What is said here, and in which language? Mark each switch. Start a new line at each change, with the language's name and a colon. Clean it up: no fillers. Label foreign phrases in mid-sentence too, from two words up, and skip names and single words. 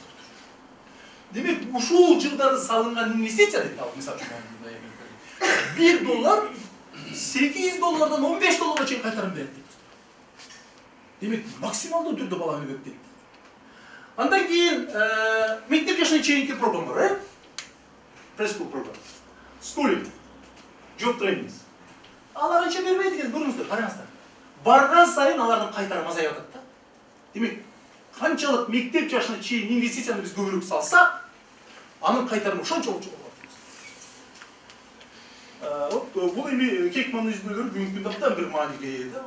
Kyrgyz: Демек, ушул жылдары салынган инвестиция дейт, ал мисалы үчүн $1 $8 $15 чейин кайтарым берет дейт. Демек, максималдуу түрдө бала өнүгөт дейт. Андан кийин мектеп жашына чейинки программа бар,
English: preschool program, schooling, job training.
Kyrgyz: Алар анча бербейт экен, көрүңүздөр, караңыздар. Барган сайын алардын кайтарымы азайып атат да. Демек, канчалык мектеп жашына чейин инвестицияны биз көбүрөөк салсак, анын кайтарымы ошончолук чоң болот. Бул эми Хекмандын изилдөөлөрү бүгүнкү күндө абдан бир мааниге ээ да.